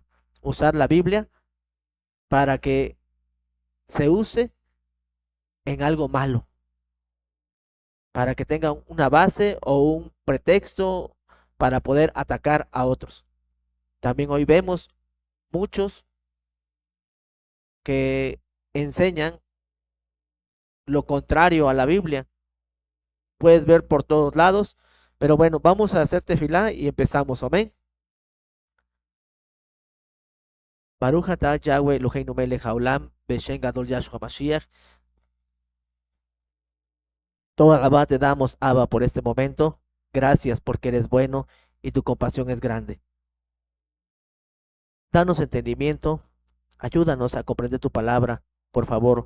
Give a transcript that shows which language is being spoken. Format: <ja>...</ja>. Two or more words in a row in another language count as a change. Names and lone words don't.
<es>Usar la Biblia para que se use en algo malo, para que tenga una base o un pretexto para poder atacar a otros. También hoy vemos muchos que enseñan lo contrario a la Biblia. Puedes ver por todos lados, pero bueno, vamos a hacer tefilá y empezamos, amén.</es> <he>ברוך אתה יהוה אלהינו מלך העולם, בשם גדול ישוע משיח.</he> <es>Toda alabada te damos, Abba, por este momento. Gracias porque eres bueno y tu compasión es grande. Danos entendimiento, ayúdanos a comprender tu palabra, por favor.</es>